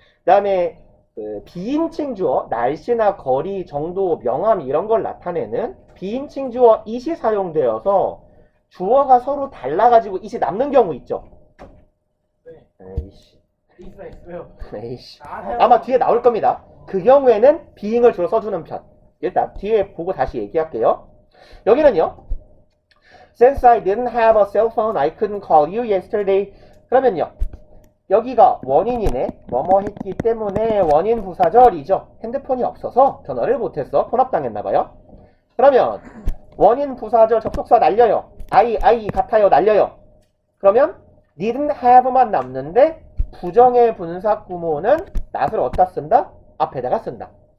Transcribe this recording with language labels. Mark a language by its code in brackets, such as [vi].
[ko] 그 다음에 비인칭 주어, 날씨나 거리, 정도, 명암 이런 걸 나타내는 비인칭 주어 it이 사용되어서 주어가 서로 달라가지고 it이 남는 경우 있죠. 에이씨. 에이씨. 아마 뒤에 나올 겁니다. 그 경우에는 being을 주로 써주는 편. 일단 뒤에 보고 다시 얘기할게요. 여기는요. [en] Since I didn't have a cell phone, I couldn't call you yesterday. [ko] 그러면요. 여기가 원인이네. 뭐뭐 했기 때문에 원인 부사절이죠. 핸드폰이 없어서 전화를 못했어. 혼합당했나봐요. 그러면 원인 부사절 접속사 날려요. I 같아요. 날려요. 그러면 didn't have만 남는데 부정의 분사구문은 not을 어디다 쓴다? 앞에다가 쓴다.